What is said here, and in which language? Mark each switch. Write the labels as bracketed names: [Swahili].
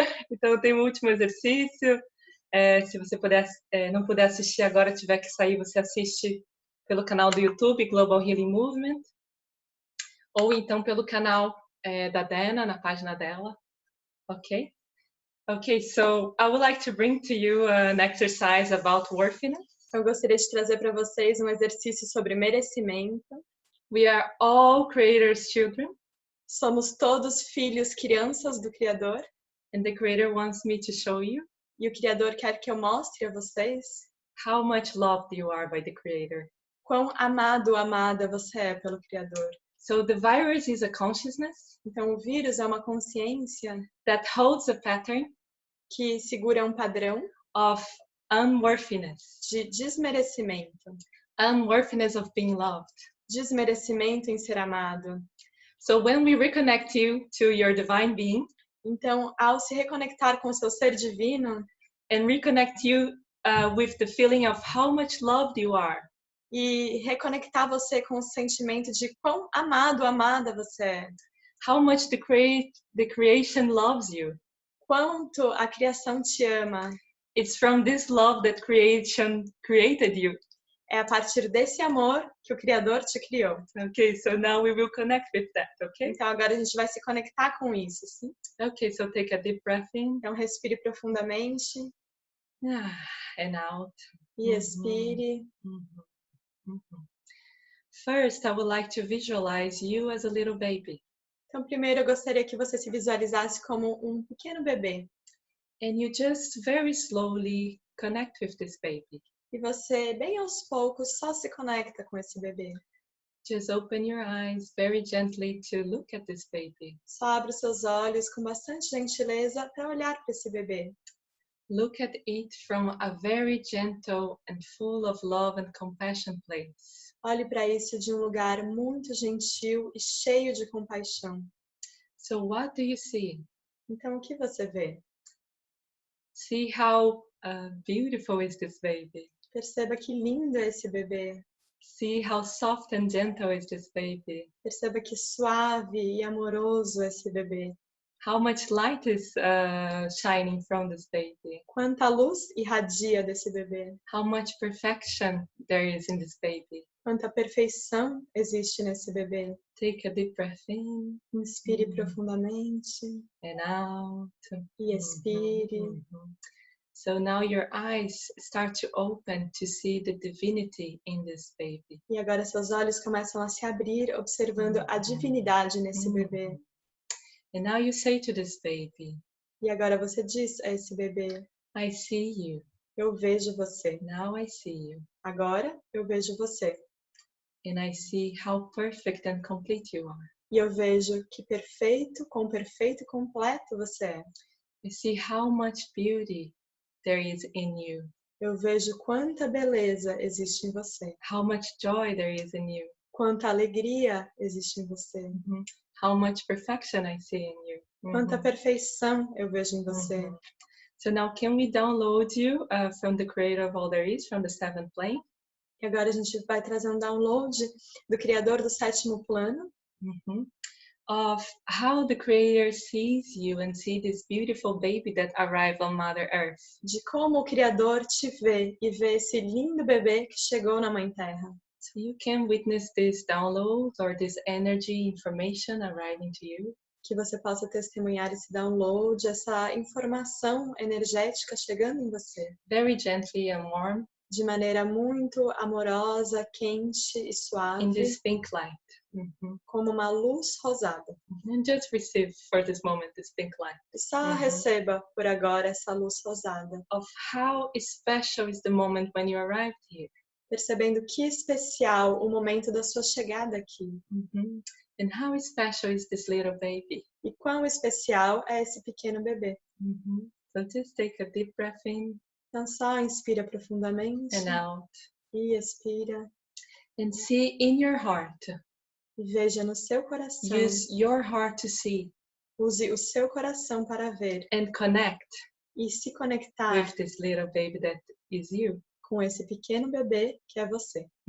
[Portuguese] Então, tem um último exercício. Se você não puder assistir agora, tiver que sair, você assiste pelo canal do YouTube, Global Healing Movement, ou então pelo canal da Dana, na página dela, ok? [English] Okay, so I would like to bring to you an exercise about worthiness. [Portuguese] Eu gostaria de trazer para vocês um exercício sobre merecimento. [English] We are all Creator's children, [Portuguese] Somos todos filhos, crianças do Criador. [English] and the Creator wants me to show you [Portuguese] E o Criador quer que eu mostre a vocês [English] how much loved you are by the Creator. [Portuguese] quão amado, amada você é pelo Criador. [English] So the virus is a consciousness [Portuguese] Então, o vírus é uma consciência [English] that holds a pattern [Portuguese] que segura um padrão [English] of unworthiness, [Portuguese] de desmerecimento. [English] unworthiness of being loved. [Portuguese] Desmerecimento em ser amado. [English] So when we reconnect you to your divine being [Portuguese] Então, ao se reconectar com o seu ser divino [English] and reconnect you with the feeling of how much loved you are, [Portuguese] e reconectar você com o sentimento de quão amado, amada você é, [English] how much the creation loves you, [Portuguese] quanto a criação te ama, [English] it's from this love that creation created you. [Portuguese] é a partir desse amor que o Criador te criou. [English] Okay, so now we will connect with that, okay? [Portuguese] Então, agora a gente vai se conectar com isso, sim? [English] Okay, so take a deep breath in [Portuguese] Então, respire profundamente [English] and out. [Portuguese] e expire. [English] First, I would like to visualize you as a little baby, [Portuguese] Então, primeiro eu gostaria que você se visualizasse como um pequeno bebê. [English] and you just very slowly connect with this baby. [Portuguese] E você, bem aos poucos, só se conecta com esse bebê. [English] Just open your eyes very gently to look at this baby. [Portuguese] Só abre os seus olhos com bastante gentileza para olhar para esse bebê. [English] Look at it from a very gentle and full of love and compassion place. [Portuguese] Olhe para isso de um lugar muito gentil e cheio de compaixão. [English] So what do you see? [Portuguese] Então, o que você vê? [English] See how beautiful is this baby. [Portuguese] Perceba que lindo é esse bebê. [English] See how soft and gentle is this baby. [Portuguese] Perceba que suave e amoroso é esse bebê. [English] How much light is shining from this baby. [Portuguese] Quanta luz irradia desse bebê. [English] How much perfection there is in this baby. [Portuguese] Quanta perfeição existe nesse bebê. [English] Take a deep breath in [Portuguese] Inspire profundamente [English] and out. [Portuguese] e expire. [English] So now your eyes start to open to see the divinity in this baby. [Portuguese] E agora seus olhos começam a se abrir, observando a divinidade nesse bebê. [English] And now you say to this baby, [Portuguese] E agora você diz a esse bebê: [English] I see you. [Portuguese] eu vejo você. [English] Now I see you. [Portuguese] Agora eu vejo você. [English] And I see how perfect and complete you are. [Portuguese] E eu vejo que perfeito, quão perfeito e completo você é. [English] I see how much beauty there is in you. [Portuguese] Eu vejo quanta beleza existe em você. [English] How much joy there is in you. [Portuguese] Quanta alegria existe em você. [English] How much perfection I see in you. [Portuguese] Quanta perfeição eu vejo em você. [English] So now can we download you from the creator of all there is, from the seventh plane? [Portuguese] E agora a gente vai trazer um download do Criador do sétimo plano, [English] of how the creator sees you and see this beautiful baby that arrived on Mother Earth. [Portuguese] de como o Criador te vê e vê esse lindo bebê que chegou na Mãe Terra. [English] So you can witness this download or this energy information arriving to you. [Portuguese] Que você possa testemunhar esse download, essa informação energética chegando em você. [English] Very gently and warm [Portuguese] De maneira muito amorosa, quente e [English] in [Portuguese] suave, [English] this pink light. [Portuguese] como uma luz rosada. [English] And just receive for this moment this pink light. [Portuguese] E só receba por agora essa luz rosada. [English] Of how special is the moment when you arrived here. [Portuguese] Percebendo que especial o momento da sua chegada aqui. [English] And how special is this little baby. [Portuguese] E quão especial é esse pequeno bebê. [English] So just take a deep breath in [Portuguese] Então só inspira profundamente [English] and out. [Portuguese] e expira. [English] And see in your heart. [Portuguese] E veja no seu coração. [English] Use your heart to see [Portuguese] Use o seu coração para ver [English] and connect [Portuguese] e se conectar [English] with this little baby that is you. [Portuguese] com esse pequeno bebê que é você.